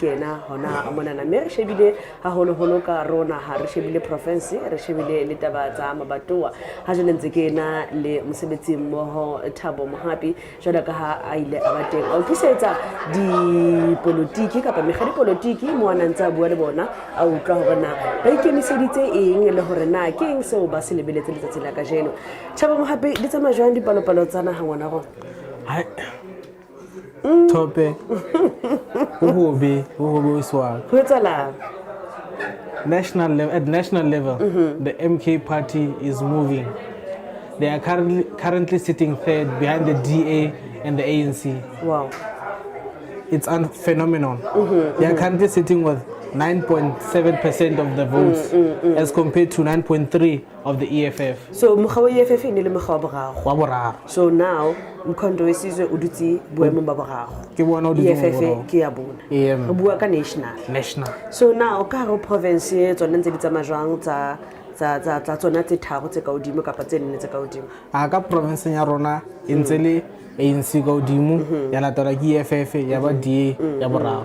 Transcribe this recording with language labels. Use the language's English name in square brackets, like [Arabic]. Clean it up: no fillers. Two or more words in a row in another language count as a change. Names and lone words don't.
[Southern Sotho] kena hona monana mme re shebile haholoholo ka rona ha re shebile province re shebile le taba tsa mabatoa ha jwale ntse kena le mosebetsi mmoho Thabo Mohapi jwalo ka ha a ile a ba teng a utlwisetsa dipolitiki kapa mekga dipolitiki mo ana ntse a bua le bona a utlwa hore na ba ikemiseditse eng le hore na ke eng seo ba se lebeletse letsatsi la kajeno. Thabo Mohapi di tsamaya jwang dipalopalo tsa naha ngwana rona? Tope uhobe uswa Ho etsahala [English] at national level. The MK party is moving. They are currently sitting third behind the DA and the ANC. Wow. It's a phenomenon. They are currently sitting with 9.7% of the votes as compared to 9.3% of the EFF. [Southern Sotho] So mokga wa EFF ne le mokga Wa boraro. [English] So now [Southern Sotho] Mkhondo we Sizwe o dutse boemong ba boraro. Ke bona o dutse EFF ke ya bona. Re bua ka national. [English] So now [Southern Sotho] ka ho province tsona ntse di tsamaya jwang tsa tsona tse tharo tse ka hodimo kapa tse nne tse ka hodimo? Ka province ya rona e ntse le ANC ka hodimo ya latela ke EFF ya ba DA ya boraro.